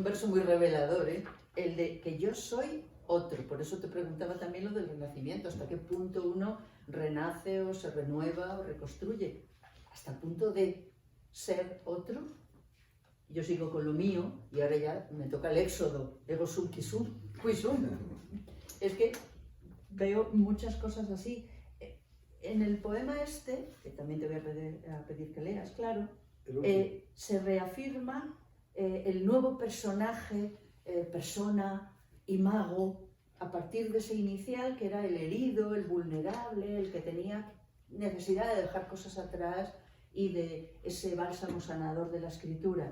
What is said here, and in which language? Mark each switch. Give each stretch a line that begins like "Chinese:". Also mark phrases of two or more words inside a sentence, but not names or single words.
Spanish: un verso muy revelador, ¿eh? El de que yo soy otro. Por eso te preguntaba también lo del renacimiento. ¿Hasta qué punto uno renace o se renueva o reconstruye? Hasta el punto de ser otro. Yo sigo con lo mío y ahora ya me toca el éxodo.
Latin: Ego sum qui sum, qui sum.
Spanish: Es que veo muchas cosas así. En el poema este, que también te voy a pedir que leas, claro, se reafirma el nuevo personaje, persona, Imago, a partir de ese inicial que era el herido, el vulnerable, el que tenía necesidad de dejar cosas atrás y de ese bálsamo sanador de la escritura.